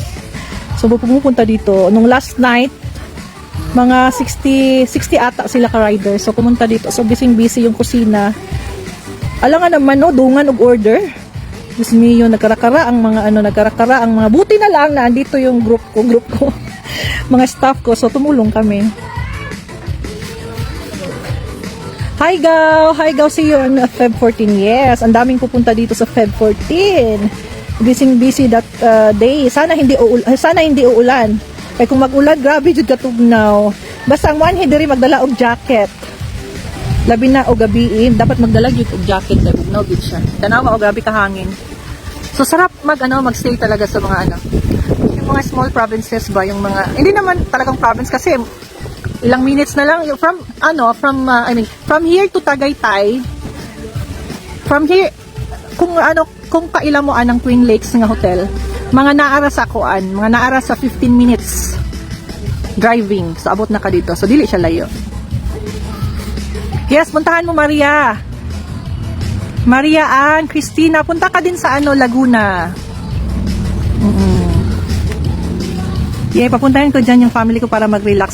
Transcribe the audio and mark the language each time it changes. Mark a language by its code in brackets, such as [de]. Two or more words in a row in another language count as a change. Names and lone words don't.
[tl] So pumupunta dito nung [en] last night, [tl] mga 60 ata sila ka riders. So pumunta dito, so busy yung kusina. Alangan naman [ceb] dungan og [tl] order. [es] Diyos mio, [tl] nagkarakara ang mga buti na lang na andito yung group ko mga staff ko, so tumulong kami. [en] Hi Gaw, see you on Feb 14. Yes, [tl] ang daming pupunta dito sa Feb 14. [en] Busy that day. [tl] Sana hindi uulan. [ceb] Kaya kung mag-ulan, grabe jud katugnaw. Basta ang one diri magdala og jacket. Labi na og gabi, dapat magdala jud og jacket kay bugnaw gid siya. Tanawa og grabe ka hangin. [tl] So sarap magstay talaga sa mga yung mga [en] small provinces [tl] ba, yung mga hindi naman talagang province kasi ilang minutes na lang from here to Tagaytay. [en] From here [ceb] kung kaila mo anang Twin Lakes nga hotel, mga naara sa 15 [en] minutes driving. [ceb] So abot na ka dito. So dili siya layo. [tl] Yes, puntahan mo Maria Ann, Christina, punta ka din sa Laguna. Yeah, papuntahin ko dyan yung family ko para mag-relax.